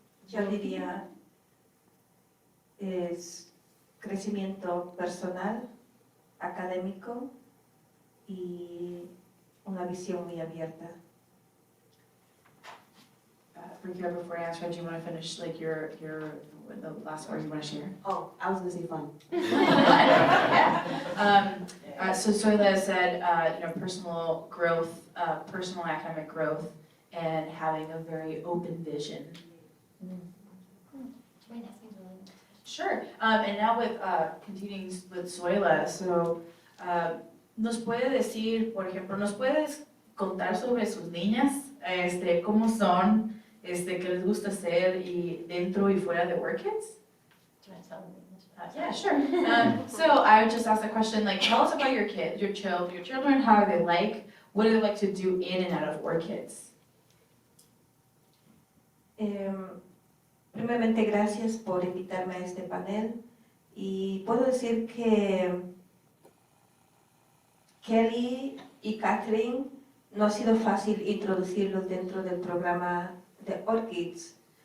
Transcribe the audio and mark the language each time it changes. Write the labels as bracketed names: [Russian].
[Spanish] yo diría es crecimiento personal, académico y una visión muy abierta. [English] Ricky, before I answer, do you want to finish like the last word you want to share? oh, I was gonna say fun. Yeah. So Zoila said, personal growth, personal academic growth, and having a very open vision. Do you mind asking Julie? Sure. And now with continuing with Zoila, so [Spanish] nos puede decir, por ejemplo, nos puedes contar sobre sus niñas, cómo son, qué les gusta hacer y dentro y fuera de ORCIDS? [English] Do you want to tell them? Yeah, sure. So I would just ask the question, like, tell us about your kids, your children, how are they like? What do they like to do in and out of ORCIDS? [Spanish] Primeramente, gracias por invitarme a este panel y puedo decir que Kelly y Catherine no ha sido fácil introducirlos dentro del programa de ORCIDS.